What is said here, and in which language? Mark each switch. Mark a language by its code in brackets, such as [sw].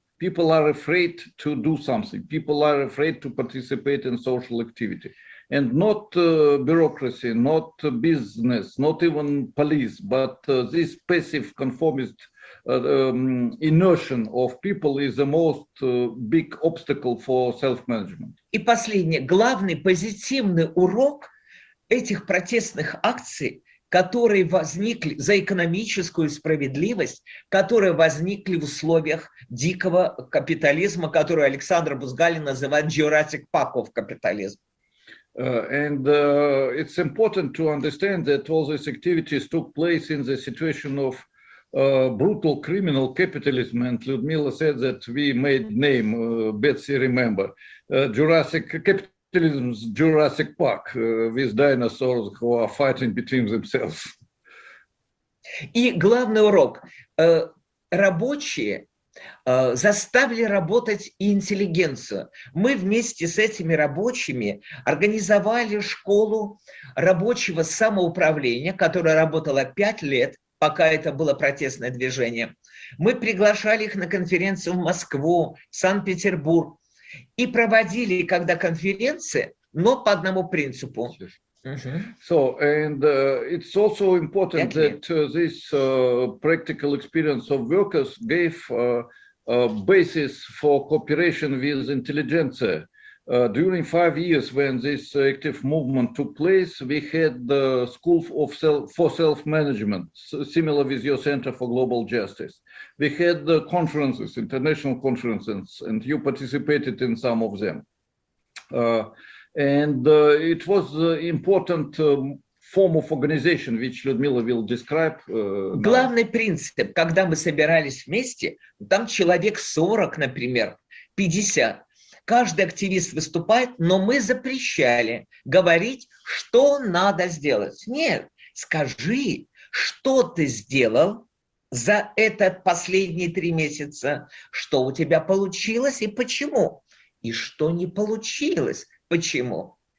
[en] People are afraid to do something. People are afraid to participate in social activity. And not bureaucracy, not business, not even police, but this passive conformist inertia of people is the most big obstacle for self-management. [ru] И последнее, главный позитивный урок этих протестных акций, которые возникли за экономическую справедливость, которые возникли в условиях дикого капитализма, который Александр Бузгалин называет [en] Jurassic Park of capitalism. And it's important to understand that all these activities took place in the situation of brutal criminal capitalism, and Lyudmila said that we made name, Betsy remember, Jurassic capitalism's Jurassic Park, with dinosaurs who are fighting between themselves. [ru] И главный урок. Рабочие заставили работать и интеллигенцию. Мы вместе с этими рабочими организовали школу рабочего самоуправления, которая работала 5 лет, пока это было протестное движение. Мы приглашали их на конференцию в Москву, в Санкт-Петербург и проводили, когда конференции, но по одному принципу. [en] So, and it's also important that this practical experience of workers gave a basis for cooperation with intelligentsia. During 5 years when this active movement took place, we had the School for Self-Management, similar with your Center for Global Justice. We had the conferences, international conferences, and you participated in some of them. It was an important form of organization, which Людмила will describe. [ru] Главный принцип, когда мы собирались вместе, там человек 40, например, 50. Каждый активист выступает, но мы запрещали говорить, что надо сделать. Нет, скажи, что ты сделал за этот последние 3 месяца, что у тебя получилось и почему, и что не получилось, почему.